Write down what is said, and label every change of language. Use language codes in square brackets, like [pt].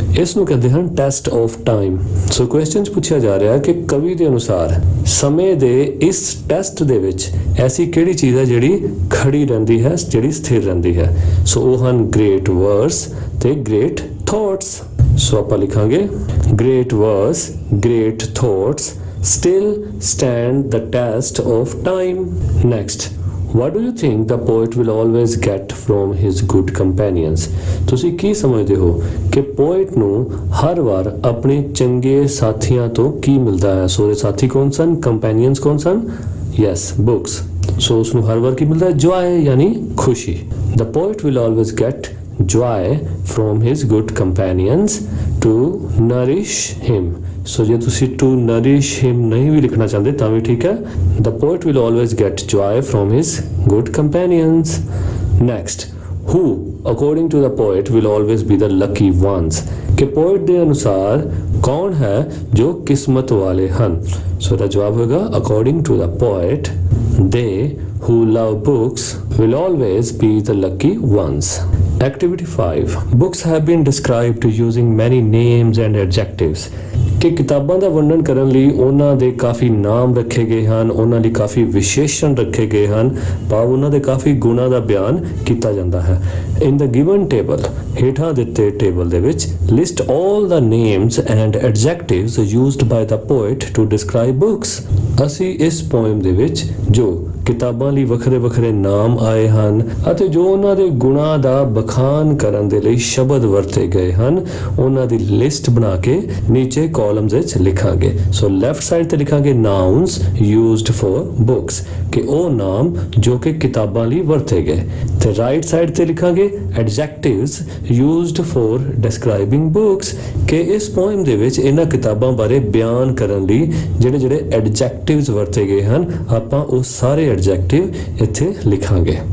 [pa] ਇਸ ਨੂੰ ਕਹਿੰਦੇ ਹਨ test of time. So question ਪੁੱਛਿਆ ਜਾ ਰਿਹਾ ਕਿ ਕਵੀ ਦੇ ਅਨੁਸਾਰ ਸਮੇਂ ਦੇ ਇਸ ਟੈਸਟ ਦੇ ਵਿੱਚ ਐਸੀ ਕਿਹੜੀ ਚੀਜ਼ ਹੈ ਜਿਹੜੀ ਖੜੀ ਰਹਿੰਦੀ ਹੈ, ਜਿਹੜੀ ਸਥਿਰ ਰਹਿੰਦੀ ਹੈ? ਸੋ ਉਹ ਹਨ ਗ੍ਰੇਟ ਵਰਸ ਤੇ ਗ੍ਰੇਟ ਥਾਟਸ। ਸੋ ਆਪਾਂ ਲਿਖਾਂਗੇ [en] Great verse, great thoughts still stand the test of time. Next, What do you think the poet will always get from his good companions? [pa] ਤੁਸੀਂ ਕੀ ਸਮਝਦੇ ਹੋ ਕਿ ਪੋਇਟ ਨੂੰ ਹਰ ਵਾਰ ਆਪਣੇ ਚੰਗੇ ਸਾਥੀਆਂ ਤੋਂ ਕੀ ਮਿਲਦਾ ਹੈ? ਸੋ ਉਹਦੇ ਸਾਥੀ ਕੌਣ ਸਨ? ਕੰਪੈਨੀਅਨਸ ਕੌਣ ਸਨ? Yes, books. ਸੋ ਉਸ ਨੂੰ ਹਰ ਵਾਰ ਕੀ ਮਿਲਦਾ ਹੈ? ਜੋਏ ਯਾਨੀ ਖੁਸ਼ੀ। [en] The poet will always get joy from his good companions to nourish him। [pa] ਸੋ ਜੇ ਤੁਸੀਂ [en] to nourish him [pa] ਨਹੀਂ ਵੀ ਲਿਖਣਾ ਚਾਹੁੰਦੇ ਤਾਂ ਵੀ ਠੀਕ ਹੈ। [en] The poet will always get joy from his good companions। Next, who according to the poet will always be the lucky ones? [pa] ਕਿ poet ਦੇ ਅਨੁਸਾਰ ਕੌਣ ਹੈ ਜੋ ਕਿਸਮਤ ਵਾਲੇ ਹਨ? ਸੋ ਦਾ ਜਵਾਬ ਹੋਗਾ [en] according to the poet, they who love books will always be the lucky ones। Activity 5. Books have been described using many names and adjectives। [pa] ਕਿ ਕਿਤਾਬਾਂ ਦਾ ਵਰਣਨ ਕਰਨ ਲਈ ਉਹਨਾਂ ਦੇ ਕਾਫੀ ਨਾਮ ਰੱਖੇ ਗਏ ਹਨ, ਉਹਨਾਂ ਲਈ ਕਾਫੀ ਵਿਸ਼ੇਸ਼ਣ ਰੱਖੇ ਗਏ ਹਨ, ਭਾਵ ਉਹਨਾਂ ਦੇ ਕਾਫੀ ਗੁਣਾਂ ਦਾ ਬਿਆਨ ਕੀਤਾ ਜਾਂਦਾ ਹੈ। [en] In the given table, [pa] ਹੇਠਾਂ ਦਿੱਤੇ ਟੇਬਲ ਦੇ ਵਿੱਚ [en] list all the names and adjectives used by the poet to describe books। [pa] ਅਸੀਂ ਇਸ ਪੋਇਮ ਦੇ ਵਿੱਚ ਜੋ ਕਿਤਾਬਾਂ ਲਈ ਵੱਖਰੇ ਵੱਖਰੇ ਨਾਮ ਆਏ ਹਨ ਅਤੇ ਜੋ ਉਹਨਾਂ ਦੇ ਗੁਣਾਂ ਦਾ ਬਖਾਨ ਕਰਨ ਦੇ ਲਈ ਸ਼ਬਦ ਵਰਤੇ ਗਏ ਹਨ, ਉਹਨਾਂ ਦੀ ਲਿਸਟ ਬਣਾ ਕੇ ਨੀਚੇ ਕਾਲਮਸ ਵਿੱਚ ਲਿਖਾਂਗੇ। ਸੋ ਲੈਫਟ ਸਾਈਡ ਤੇ ਲਿਖਾਂਗੇ ਨਾਊਨਸ ਯੂਜ਼ਡ ਫॉर ਬੁక్స్, ਕਿ ਉਹ ਨਾਮ ਜੋ ਕਿ ਕਿਤਾਬਾਂ ਲਈ ਵਰਤੇ ਗਏ, ਤੇ ਰਾਈਟ ਸਾਈਡ ਤੇ ਲਿਖਾਂਗੇ ਐਡਜੈਕਟਿਵਸ ਯੂਜ਼ਡ ਫॉर ਡਿਸਕ੍ਰਾਈਬਿੰਗ ਬੁక్స్, ਕਿ ਇਸ ਪੋਇਮ ਦੇ ਵਿੱਚ ਇਹਨਾਂ ਕਿਤਾਬਾਂ ਬਾਰੇ ਬਿਆਨ ਕਰਨ ਲਈ ਜਿਹੜੇ ਜਿਹੜੇ ਐਡਜੈਕਟਿਵਸ ਵਰਤੇ ਗਏ ਹਨ, ਆਪਾਂ ਉਹ ਸਾਰੇ ਐਡਜੈਕਟਿਵ ਇੱਥੇ ਲਿਖਾਂਗੇ।